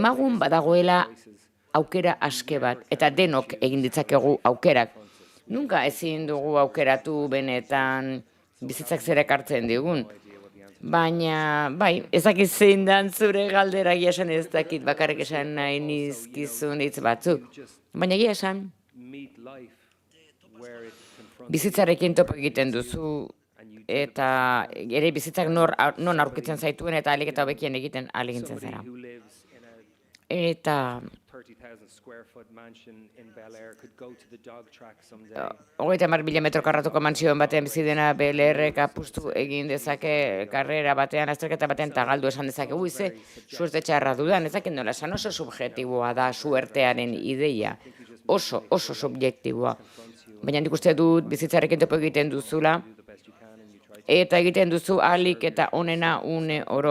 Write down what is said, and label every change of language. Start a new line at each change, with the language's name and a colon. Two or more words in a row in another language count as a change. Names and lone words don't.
Basque: Baina demagun badagoela aukera aske bat, eta denok egin ditzakegu aukerak. Nunca ezin dugu aukeratu benetan bizitzak zer ekartzen digun. Baina, bai, ez dakit zein dan zure galdera egia esan ez dakit bakarrik esan nahi nizkizun hitz batzuk. Baina egia esan,
English: Meet life where it confronts
Basque: bizitzarekin topo egiten duzu, eta ere bizitzak non aurkitzen zaituen eta ahalik eta hobekien egiten ahalegintzen
English: somebody
Basque: zara.
English: who lives in a
Basque: Eta
English: 30,000 square foot mansion in Bel Air could go to the dog track someday.
Basque: 30.000 metro karratuko mansioen batean bizi dena BLR-ek apustu egin dezake karrera batean, azterketa batean, eta galdu esan dezakegu ze suerte txarra dudan, ez dakit nola esan, oso subjektiboa da suertearen ideia, oso subjektiboa. Baina nik uste dut bizitzarekin topo egiten duzula, eta egiten duzu ahalik eta onena une oro.